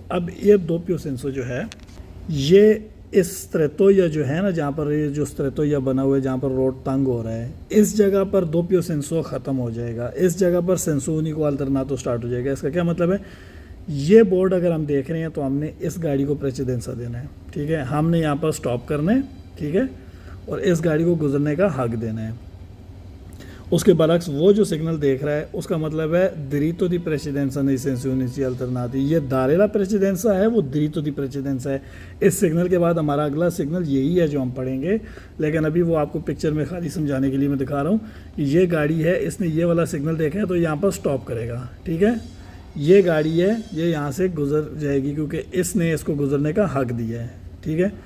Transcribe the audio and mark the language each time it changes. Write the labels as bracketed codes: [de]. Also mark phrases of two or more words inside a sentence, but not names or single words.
[hi] अब ये [it] doppio senso [hi] जो है ये इस स्ट्रेटोया जो है ना, जहाँ पर ये जो स्ट्रेटोया बना हुआ है जहाँ पर रोड तंग हो रहा है, इस जगह पर [it] doppio senso [hi] ख़त्म हो जाएगा, इस जगह पर [it] senso unico alternato [hi] स्टार्ट हो जाएगा। इसका क्या मतलब है, ये बोर्ड अगर हम देख रहे हैं तो हमने इस गाड़ी को प्रेसिडेंसा देना है, ठीक है, हमने यहाँ पर स्टॉप करना है, ठीक है, और इस गाड़ी को गुजरने का हक देना है। उसके बरक्स वो जो सिग्नल देख रहा है उसका मतलब है [it] diritto di precedenza nei sensi unici alternati, [hi] ये [it] dare la precedenza [hi] है, वो [it] diritto di precedenza [hi] है। इस सिग्नल के बाद हमारा अगला सिग्नल यही है जो हम पढ़ेंगे, लेकिन अभी वो आपको पिक्चर में खाली समझाने के लिए मैं दिखा रहा हूँ कि ये गाड़ी है, इसने ये वाला सिग्नल देखा है तो यहाँ पर स्टॉप करेगा, ठीक है। ये गाड़ी है, ये यहाँ से गुजर जाएगी क्योंकि इसने इसको गुजरने का हक दिया है, ठीक है।